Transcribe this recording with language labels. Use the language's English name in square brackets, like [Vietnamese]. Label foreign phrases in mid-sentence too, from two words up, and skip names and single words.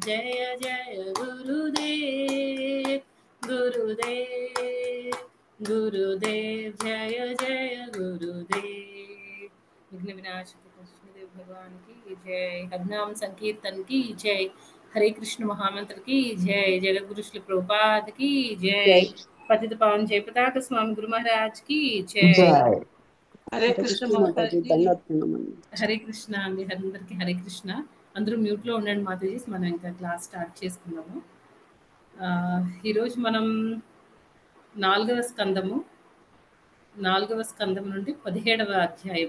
[Hindi] जय जय गुरुदेव गुरुदेव गुरुदेव जय जय गुरुदेव। विघ्न विनाशक कृष्णदेव भगवान की जय। हरनाम संकीर्तन की जय। हरे कृष्ण महामंत्र की जय। जगतगुरु श्री प्रभुपाद की जय। जय पतित पावन जयप्रताप स्वामी गुरु महाराज की जय। जय [Telugu] హరే హరే కృష్ణ కృష్ణ మాతాజీ మాతాజీ. దండాత్ ప్రణామాలు. హరే కృష్ణ అండి. అందరికీ హరే కృష్ణ. అందరూ మ్యూట్లో ఉండండి మాతాజీస్, మనం ఇంకా [English] class start [Telugu] చేసుకున్నాము. ఈరోజు మనం నాలుగవ స్కందం నుండి 17వ అధ్యాయం.